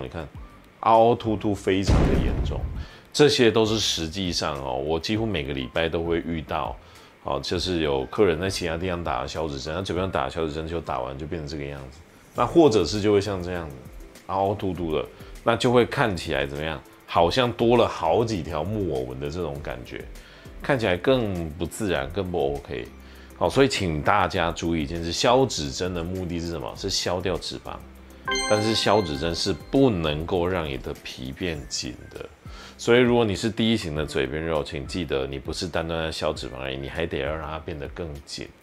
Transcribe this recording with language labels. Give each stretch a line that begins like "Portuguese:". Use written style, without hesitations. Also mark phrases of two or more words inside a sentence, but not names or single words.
Chinese: 你看，凹凸凸非常的嚴重。這些都是實際上我幾乎每個禮拜都會遇到。就是有客人在其他地方打了消脂針，他嘴邊打了消脂針，就打完就變成這個樣子。那或者是就會像這樣子，凹凸凸的，那就會看起來怎麼樣？好像多了好幾條木偶紋的這種感覺，看起來更不自然，更不 OK。好，所以請大家注意一件事：消脂針的目的是什麼？是消掉脂肪，但是消脂針是不能夠讓你的皮變緊的。所以如果你是第一型的嘴邊肉，請記得你不是單單的消脂肪而已，你還得要讓它變得更緊。